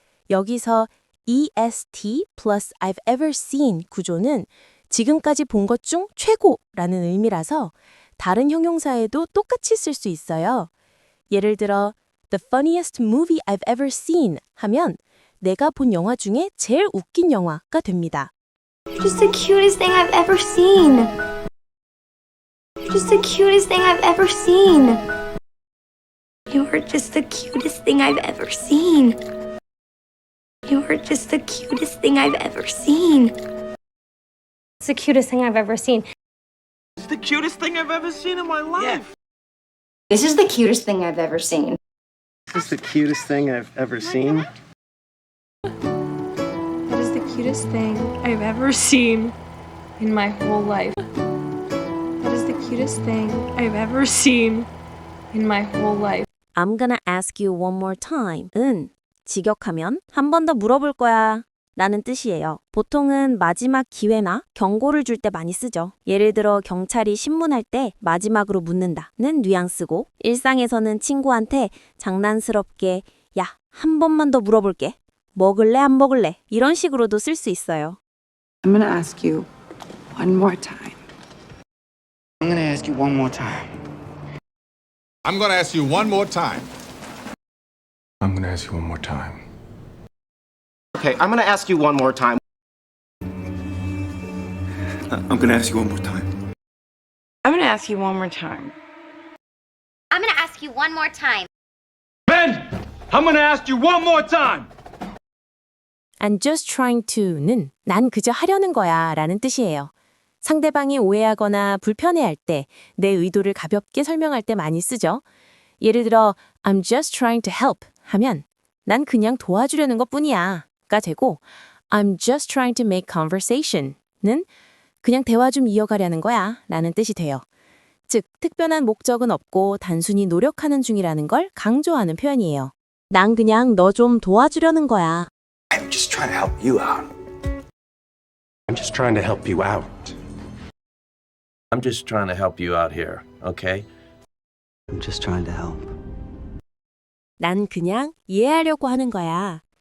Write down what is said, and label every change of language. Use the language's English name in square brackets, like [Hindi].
[Korean] 여기서 [English] EST plus I've ever seen [Korean] 구조는 지금까지 본 것 중 최고라는 의미라서 다른 형용사에도 똑같이 쓸 수 있어요. 예를 들어 [English] The funniest movie I've ever seen [Korean] 하면 내가 본 영화 중에 제일 웃긴 영화가 됩니다. [English] Just the cutest thing I've ever seen. Just the cutest thing I've ever seen. You are just the cutest thing I've ever seen. You are just the cutest thing I've ever seen. It's the cutest thing I've ever seen. It's the cutest thing I've ever seen in my life. This is the cutest thing I've ever seen. This is the cutest thing I've ever seen. That is the cutest thing I've ever seen in my whole life. That is the cutest thing I've ever seen in my whole life. I'm gonna ask you one more time [Korean] 은 직역하면 한 번 더 물어볼 거야 라는 뜻이에요. 보통은 마지막 기회나 경고를 줄 때 많이 쓰죠. 예를 들어 경찰이 신문할 때 마지막으로 묻는다는 뉘앙스고 일상에서는 친구한테 장난스럽게 야, 한 번만 더 물어볼게. 먹을래 안 먹을래? 이런 식으로도 쓸 수 있어요. [English] I'm gonna ask you one more time. I'm gonna ask you one more time. I'm going to ask you one more time. I'm going to ask you one more time. Okay, I'm gonna ask you one more time. I'm gonna ask you one more time. I'm gonna ask you one more time. I'm gonna ask you one more time. Ben, I'm gonna ask you one more time. I'm just trying to [Korean] 는 난 그저 하려는 거야 라는 뜻이에요. 상대방이 오해하거나 불편해할 때 내 의도를 가볍게 설명할 때 많이 쓰죠. 예를 들어 [English] I'm just trying to help [Korean] 하면 난 그냥 도와주려는 것뿐이야 가 되고 [English] I'm just trying to make conversation [Korean] 는 그냥 대화 좀 이어가려는 거야 라는 뜻이 돼요. 즉 특별한 목적은 없고 단순히 노력하는 중이라는 걸 강조하는 표현이에요. 난 그냥 너 좀 도와주려는 거야. [English] I'm just trying to help you out. I'm just trying to help you out. I'm just trying to help you out here, okay? I'm just trying to help. [Korean] 난 그냥 이해하려고 하는 거야.